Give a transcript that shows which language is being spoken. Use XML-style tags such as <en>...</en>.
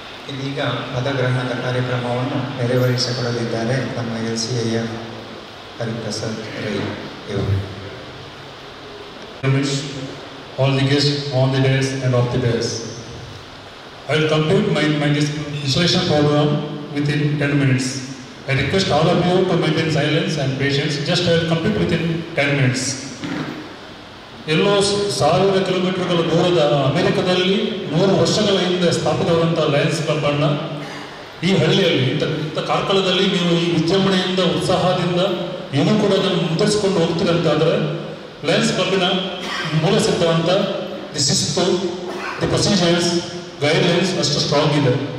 <kn>ಇದೀಗ ಪದಗ್ರಹಣದ ಕಾರ್ಯಕ್ರಮವನ್ನು ನೆರವೇರಿಸಿಕೊಳ್ಳಲಿದ್ದಾರೆ ನಮ್ಮ LCIF ಹರಿಪ್ರಸಾದ್ ರೈ ಇವರು.</kn> <en>All the guests on the days and off the days. I will complete my installation program within 10 minutes. I request all of you to maintain silence and patience. Just I will complete within 10 minutes.</en> <kn>ಎಲ್ಲೋ 1000 ಕಿಲೋಮೀಟರ್ಗಳ ದೂರದ ಅಮೆರಿಕದಲ್ಲಿ 100 ವರ್ಷಗಳ ಹಿಂದೆ ಸ್ಥಾಪಿತವಾದಂಥ Lions club ಅನ್ನು ಈ ಹಳ್ಳಿಯಲ್ಲಿ ಇಂಥ ಕಾರ್ಕಳದಲ್ಲಿ ನೀವು ಈ ವಿಜೃಂಭಣೆಯಿಂದ ಉತ್ಸಾಹದಿಂದ ಏನೂ ಕೂಡ ಅದನ್ನು ಮುಂದುವರಿಸಿಕೊಂಡು ಹೋಗ್ತೀರಂತಾದರೆ ಲಯನ್ಸ್ ಕ್ಲಬ್ಬಿನ ಮೂಲ ಸಿದ್ಧಾಂತ, ದಿ ಶಿಸ್ತು, ದಿ ಪ್ರೊಸೀಜರ್ಸ್, ಗೈಡ್ಲೈನ್ಸ್ ಅಷ್ಟು ಸ್ಟ್ರಾಂಗ್ ಇದೆ.</kn>